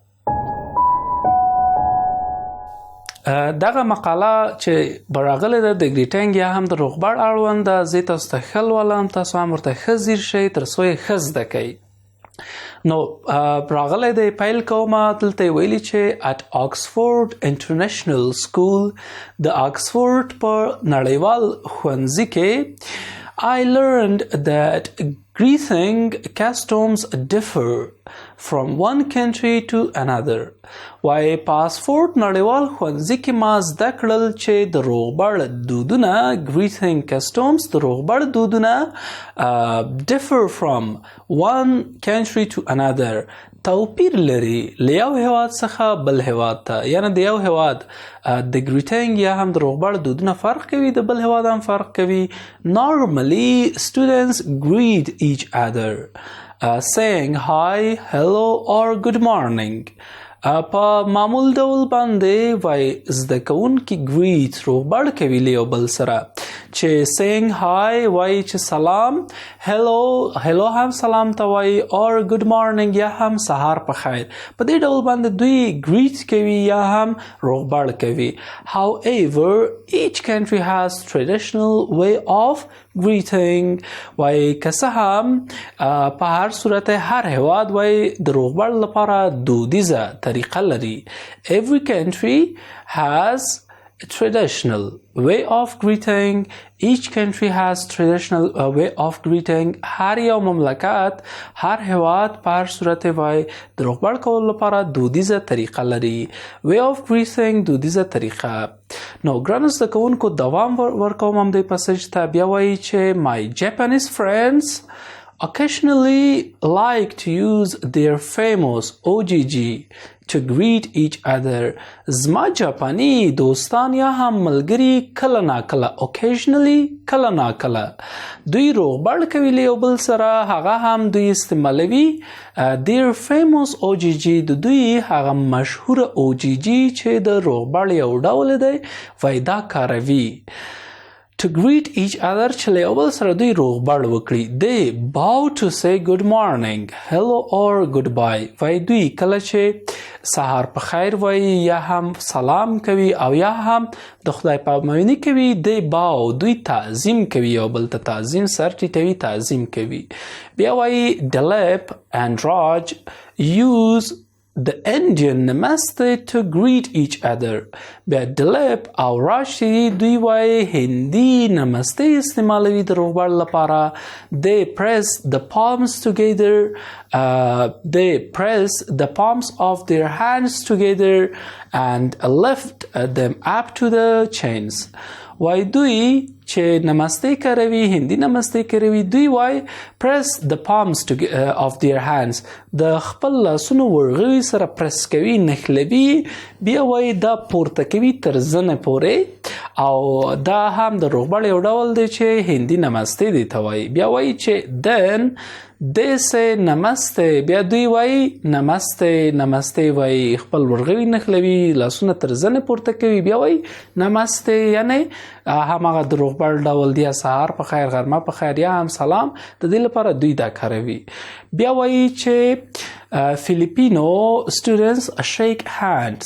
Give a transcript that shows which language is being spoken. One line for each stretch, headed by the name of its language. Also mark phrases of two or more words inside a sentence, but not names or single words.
Pashto: دغه مقاله چې براغله ده د greeting یا هم د روغبړ اړوند ده، زه تاسو ته ښه لولم، تاسو هم ورته ښه ځیر شئ تر څو یې ښه زده کړئ. نو راغلی دی پیل کومه دلته ویلي چې
English: at Oxford International School
Pashto: د آکسفورډ په نړیوال ښوونځي کې
English: I learned that greeting customs differ from one country to another.
Pashto: وای په آکسفورډ نړیوال ښوونځي کې ما زده کړل چې د روغبړ دودونه
English: greeting customs
Pashto: د روغبړ دودونه
English: differ from one country to another
Pashto: توپیر لري له یو هیواد څخه بل هیواد ته یعنی د یو هیواد د greeting یا هم د روغبړ دودونه فرق کوي د بل هیواد هم فرق کوي.
English: Normally students greet each other saying hi, hello or good morning.
Pashto: په معمول ډول باندې وای زده کوونکي greet روغبړ کوي له یو بل سره چې
English: saying hi
Pashto: وای چې سلام hello هم سلام ته وای
English: or good morning
Pashto: یا هم سهار په خیر په دې ډول باندې دوی greet کوي یا هم روغبړ کوي.
English: However, each country has traditional way of greeting.
Pashto: وای که څه هم په هر صورت هر هیواد وای د روغبړ لپاره دودیزه طریقه لري.
English: Every country has a traditional way of greeting. Each country has traditional way of greeting.
Pashto: هر یو مملکت هر هیواد په هر صورت وای د روغبړ کولو لپاره دودیزه طریقه لري.
English: way of greeting
Pashto: دودیزه طریقه. نو ګرانو زده کوونکو دوام ورکوم همدې پسیج ته بیا وایي چې
English: my Japanese friends occasionally like to use their famous OGG to greet each other.
Pashto: زما جاپانی دوستان یا هم ملګري کله ناکله occasionally کله ناکله دوی روغبړ کوي له یو بل سره هغه هم دوی استعمالوي
English: their famous OGG
Pashto: د دوی هغه مشهور OGG چې د روغبړ یو ډول دی وای دا کاروي.
English: To greet each other
Pashto: چې له یو بل سره دوی روغبړ وکړي.
English: They bow to say good morning, hello or goodbye.
Pashto: وای دوی کله چې سهار په خیر وای یا هم سلام کوي او یا هم د خدای پامویني کوي.
English: They bow
Pashto: دوی تعظیم کوي یو بل ته تعظیم سر ټیټوي تعظیم کوي. بیا وای
English: Dilip and Raj use the Indian namaste to greet each other.
Pashto: بیا Dilip او راشي دوی وای هندي نمسته استعمالوي د روغبړ لپاره.
English: They press the palms together. They press the palms of their hands together and lift them up to the chins.
Pashto: وای دوی چې نمسته کوي هندي نمسته کوي دوی وای
English: press the palms of their hands
Pashto: د خپل لاسونو ورغوي سره پرس کوي نښلوي بیا وای دا پورته کوي تر زنه پورې او دا هم د روغبړ یو ډول دی چې هندي نمسته دی ته وای. بیا وای چې
English: then they say namaste.
Pashto: بیا دوی وای نمسته وای خپل ورغوي نښلوي لاسونه تر زنه پورته کوي بیا وای نمسته یعنی هماغه د روغبړ ډول دی سهار په خیر غرمه په خیر یا هم سلام د دې لپاره دوی دا کاروي. بیا وای چې فیلیپینو
English: students shake hands.